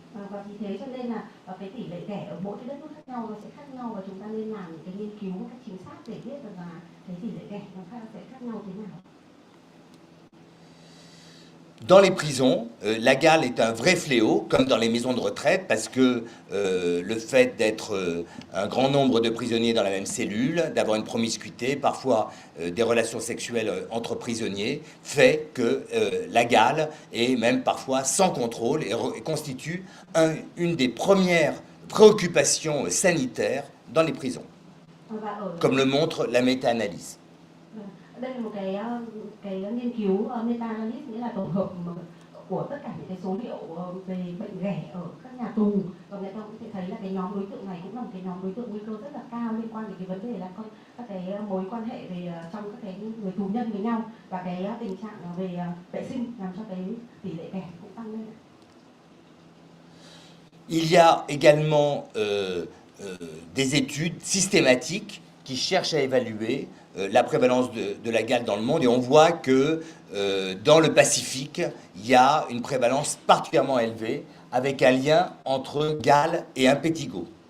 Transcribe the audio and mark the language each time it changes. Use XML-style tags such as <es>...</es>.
<vi>Và vì thế cho nên là cái tỷ lệ ghẻ ở mỗi cái đất nước khác nhau nó sẽ khác nhau, và chúng ta nên làm những cái nghiên cứu một cách chính xác để biết rằng là cái tỷ lệ ghẻ nó sẽ khác nhau thế nào.</vi> <fr>Dans les prisons, la gale est un vrai fléau, comme dans les maisons de retraite, parce que le fait d'être un grand nombre de prisonniers dans la même cellule, d'avoir une promiscuité, parfois des relations sexuelles entre prisonniers, fait que la gale est même parfois sans contrôle et constitue une des premières préoccupations sanitaires dans les prisons, comme le montre la méta-analyse.</fr> <vi>Đây là một cái nghiên cứu meta-analysis, nghĩa là tổng hợp của tất cả những cái số liệu về bệnh ghẻ ở các nhà tù, và người ta cũng sẽ thấy là cái nhóm đối tượng này cũng là một cái nhóm đối tượng nguy cơ rất là cao liên quan đến cái vấn đề là các cái mối quan hệ về trong các cái người tù nhân với nhau, và cái tình trạng về vệ sinh làm cho cái tỷ lệ ghẻ cũng tăng lên.</vi> <fr>Il y a également des études systématiques qui cherchent à évaluer la prévalence de la gale dans le monde, et on voit que dans le Pacifique, il y a une prévalence particulièrement élevée avec un lien entre gale et impétigo.</fr>